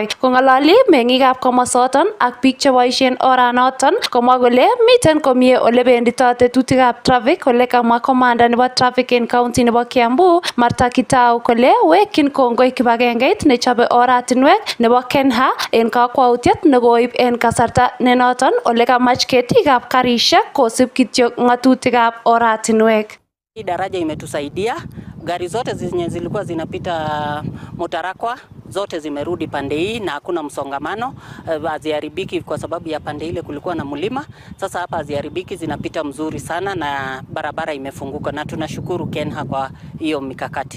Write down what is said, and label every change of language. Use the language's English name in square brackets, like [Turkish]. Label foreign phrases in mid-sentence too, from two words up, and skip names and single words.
[Kalenjin] Kong'ololi meng'ikab komosoton ak biik cheboisien oranoton komwa kole miten komie ole bendito tetutikab traffic ole kamwa komanda nebo traffic en county nebo Kiambu Martha Kitau kole wekyin kongoi kibagengeit nechobe oratinwek nebo Kenha en kakwautiet nekoib en kasarta nenoton ole kamach ketikab karishek kosib kityo ng'atutikab oratinwek. [Swahili] Hii daraja imetusaidia, gari zote zenye zilikuwa zinapita Motarakwa zote zimerudi pande hii na hakuna msongamano, haziharibiki kwa sababu ya pande ile kulikuwa na mlima. Sasa hapa haziharibiki, zinapita mzuri sana na barabara imefunguka na tunashukuru Kenha kwa hiyo mikakati.